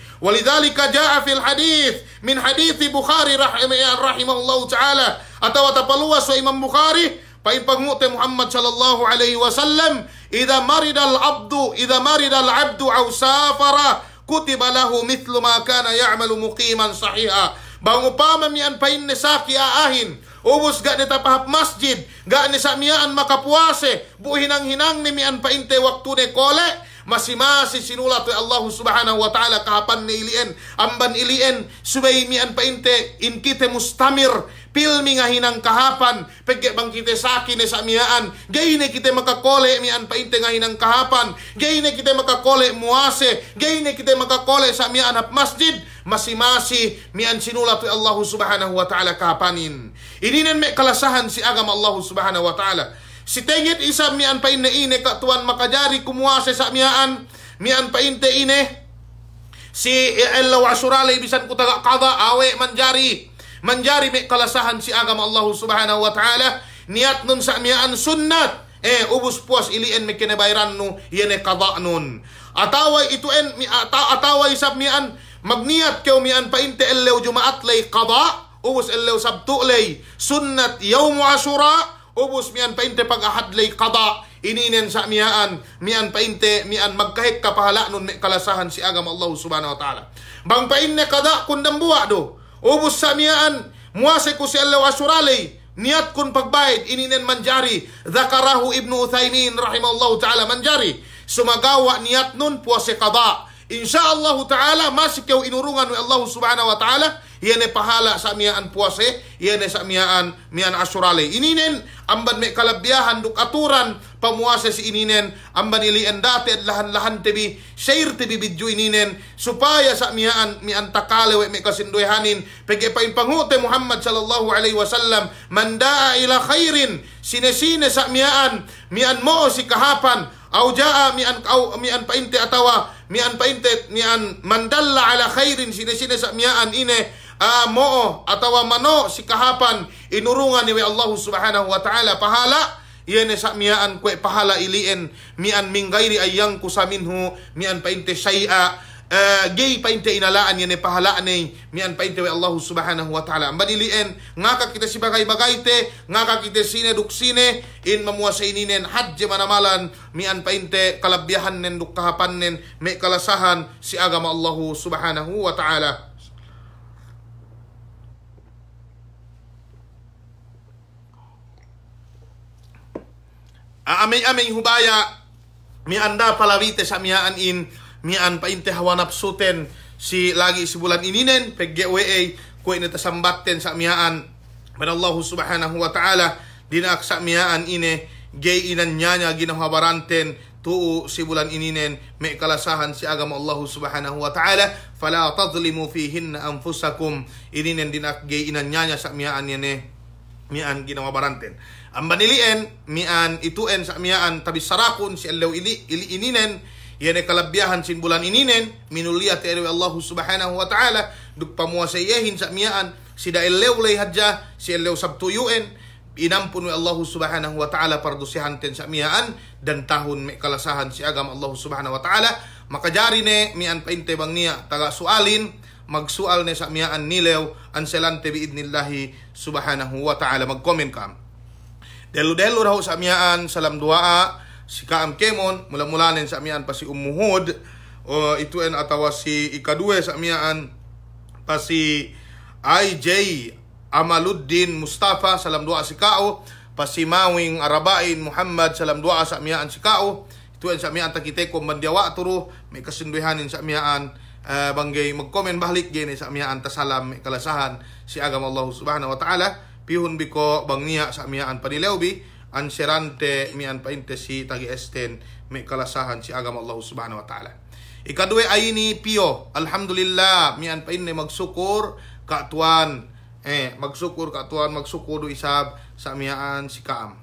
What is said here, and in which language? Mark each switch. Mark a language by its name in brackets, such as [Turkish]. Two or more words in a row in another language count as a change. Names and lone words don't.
[Arabic] ولذلك جاء في الحديث من حديث البخاري رحمه الله تعالى, [Yakan] atawa tapaluwas wa Imam Bukhari pain pagmute [Arabic] محمد صلى الله عليه وسلم إذا مرض العبد أو سافر كتب له مثل ما كان يعمل مقيما صحيحا. [Yakan] Bang upama mian pain ne saki aahin, ubus ga ni tapahap masjid, ga ni samiyaan makapuase, buhinang-hinang ni mian painte waktu ne kole, masimasi sinulat wa [Arabic] الله سبحانه وتعالى [Yakan] kahapan ni ilien, amban ilien, subay mian painte, in kite mustamir, pilmi nga hinang kahapan, pegge bang kite saki ni samiyaan, gayne kite makakole mian painte nga hinang kahapan, gayne kite makakole muase, gayne kite makakole samiyaan hap masjid, masimasi mian sinulat wa [Arabic] الله سبحانه وتعالى [Yakan] kahapanin. Ininen may kalasahan si agama [Arabic] الله سبحانه وتعالى. [Yakan] Si tengit isa mian pain na ine katuan makajari kumuase sa mian painte ine. Si ella wa suralay bisan kutaga kada awe manjari may kalasahan si agama [Arabic] الله سبحانه وتعالى. [Yakan] Niat nun sa mian sunnat. Ubus puas ilien may kinabayran no yene kada nun. Ataway ituen ataway sab mian magniat keo mian painte ellew jumaat lay kada. Ubus ellew sabtu lay sunnat [Arabic] يوم عاشوراء, [Yakan] ubus mian painte pag-ahad lay qada, ininen sa mian painte mian magkahit kapahala nun may kalasahan si agama [Arabic] الله سبحانه وتعالى. [Yakan] Bang painte qada kundang buwa do, ubus sa mian muase ko si ellew ashura lay niat kun pagbayad, ininen manjari, [Arabic] ذكره ابن عثيمين رحمه الله تعالى [Yakan] manjari, sumagawa niat nun puase qada. [Arabic] إن شاء الله تعالى [Yakan] masikew inurungan wa [Arabic] الله سبحانه وتعالى, [Yakan] yene pahala sa miyaan puase, yene sa mian asyurale. Ininen amban may kalabyahan duk aturan pamuase si ininen, amban ilien dati at lahan-lahan tebi share tebi bidyo ininen, supaya sa mian takale we may kasinduhanin, pege pain pangute [Arabic] محمد صلى الله عليه وسلم من دل على خير, [Yakan] sine-sine sa mian mo si kahapan, aw jaa mian painte atawa mian painte mian [Arabic] من دل على خير, [Yakan] sine-sine sa mian ine moo atawa mano si kahapan, inurungan ni [Arabic] الله سبحانه وتعالى [Yakan] pahala, iyan sa mian kwe pahala ilien mian minggairi ayang kusaminhu mian painte syai'a, gay painte inalaan yan pahala ni mian painte wa [Arabic] الله سبحانه وتعالى. [Yakan] Banilien ngaka kita si bagay-bagayte, ngaka kita sine duk sine in mamuasay ninen hadje manamalan mian painte kalabyahan nen duk kahapan nen may kalasahan si agama [Arabic] الله سبحانه وتعالى. [Yakan] Amay hubaya mianda palawite sa mian mian painte hawanap suten si lagi si bulan ininen pegge we ko inata sambatten sa mian man [Arabic] الله سبحانه وتعالى [Yakan] dinak sa mian ine gay inan nyanya ginahabaranten tu si bulan ininen may kalasahan si agama [Arabic] الله سبحانه وتعالى, فلا تظلموا فيهن أنفسكم, [Yakan] ininen dinak gay inan nyanya sa mian yene mian ginahabaranten. Ang banilien, mian ituen sa mian tabi sarakun si allaw ili ininen, yan ay kalabyahan sin bulan ininen, minuliyat ya [Arabic] الله سبحانه وتعالى, [Yakan] dugpamuasayehin sa mian, si da allaw lay hadja, si allaw sabtuyuen, inampun wa [Arabic] الله سبحانه وتعالى [Yakan] pardusihanten sa mian, dan tahun may kalasahan si agam [Arabic] الله سبحانه وتعالى, [Yakan] makajari ne mian painte bang niya, taga sualin, magsual ne sa mian nilew, anselante [Arabic] بإذن الله سبحانه وتعالى, [Yakan] mag-comment ka. Delu-delu raw sa amiyaan salam duaa si Kaam Kemon mula-mulanin sa amiyaan pa si Umuhod o ituen atawa si ikaduwe sa amiyaan pa si IJ Amaluddin Mustafa salam doa si kao, Pasimawing Arabain Muhammad salam doa sa miyaan si kao, tuan sa miyaan takite ko mandiawa turo may kasinduhanin sa miyaan banggay mag-comment balik gini sa miyaan tasalam may kalasahan si agam [Arabic] الله سبحانه وتعالى [Yakan] pihun biko bangniya sa miyaan panilewbi anserante mian painte si tagi esten may kalasahan si agam [Arabic] الله سبحانه وتعالى. [Yakan] Ikadue ay ni pio alhamdulillah mian painte magsukur katuan magsukur katuan magsukur do isab sa miyaan si kaam.